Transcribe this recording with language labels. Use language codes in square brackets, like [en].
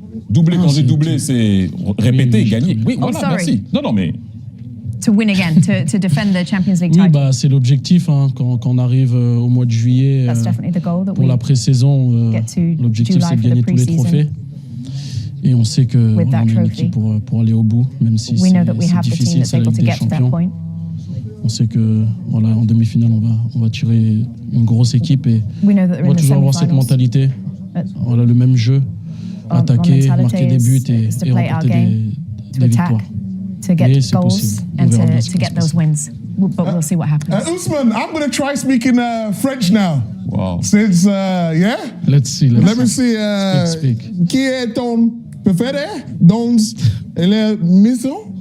[fr] Doubler, quand j'ai doublé, c'est répéter, gagner. Oui, voilà, merci. Non, mais... [en] To win again, to defend the Champions League title. [fr] Oui, c'est l'objectif. Quand on arrive au mois de juillet pour la pré-saison, l'objectif c'est de gagner tous les trophées. Et on sait qu'on a une équipe pour aller au bout, même si c'est difficile, c'est la Ligue des Champions. On sait que voilà, en demi-finale, on va tirer une grosse équipe et on va toujours avoir cette mentalité. Voilà, le même jeu, attaquer, marquer des buts et remporter des victoires. [en] To get goals and to get those wins. But we'll see what happens. Ousmane, I'm going to try speaking French now. Wow. Since, yeah? Let's see. Let me see. Speak. [fr] Qui est ton préféré dans l'émission?